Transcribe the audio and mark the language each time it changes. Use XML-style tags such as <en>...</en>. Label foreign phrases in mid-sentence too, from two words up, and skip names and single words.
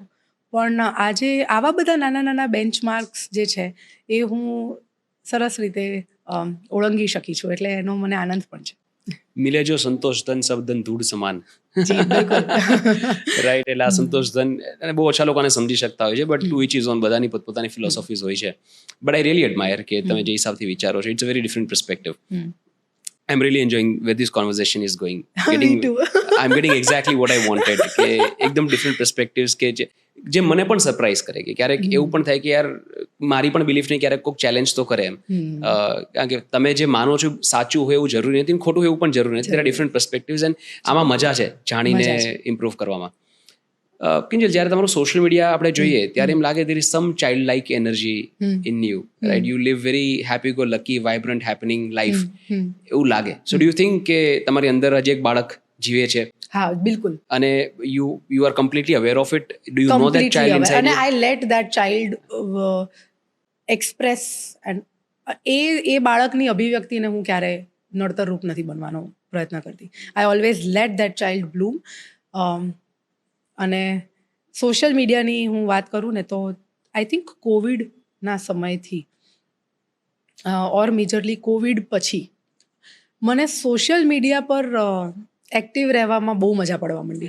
<gu>પણ આજે આવા બધા નાના નાના બેન્ચમાર્ક્સ જે છે એ હું સરસ રીતે ઓળંગી શકી છું, એટલે એનો મને આનંદ પણ છે.</gu> <hi>मिले जो संतोष धन सब धन धूल समान.</hi> <gu>જી બિલકુલ. રાઈટ, એટલે આ સંતોષ ધન અને બહુ ઓછા લોકોને સમજી શકતા હોય છે,</gu> <en>but to each is own,</en> <gu>બધાની પોતપોતાની ફિલોસોફીઝ હોય છે.</gu> <en>but I really admire</en> <gu>કે તમે જે હિસાબથી વિચારો છો,</gu> <en>it's a very different perspective. I'm really enjoying where this conversation is going. Me too. I'm getting exactly what I wanted.</en> <gu>કે એકદમ</gu> <en>different perspectives</en> <gu>કે જે મને પણ સરપ્રાઈઝ કરે કે ક્યારેક એવું પણ થાય કે યાર મારી પણ બિલીફ નહીં, ક્યારેક કોઈક ચેલેન્જ તો કરે એમ. કારણ કે તમે જે માનો છો સાચું હોય એવું જરૂરી નથી, ખોટું હોય એવું પણ જરૂરી નથી. ત્યાં</gu> <en>different perspectives and</en> <gu>આમાં મજા છે જાણીને ઇમ્પ્રૂવ કરવામાં. કિંજલ, જ્યારે તમારું</gu> <en>social media</en> <gu>આપણે જોઈએ ત્યારે એમ લાગે</gu> <en>there is some childlike energy in you, right? You live very happy go lucky vibrant happening life,</en> <gu>એવું લાગે.</gu> <en>So do you think</en> <gu>કે તમારી અંદર હજી એક બાળક જીવે છે? હા, બિલકુલ.</gu> <en>અને you are completely aware of it? Do you know that child inside and you? I let that child express, and</en> <gu>એ બાળકની અભિવ્યક્તિને હું ક્યારે નડતર રૂપ નથી બનવાનો પ્રયત્ન કરતી.</gu> <en>I always let that child bloom.</en> <gu>અને</gu> <en>social mediaની</en> <gu>હું વાત કરું ને તો</gu> <en>I think</en> <gu>કોવિડના સમયથી</gu> <en>or majorly</en> <gu>કોવિડ પછી મને</gu> <en>social media</en> <gu>પર એક્ટિવ રહેવામાં બહુ મજા પડવા માંડી.</gu>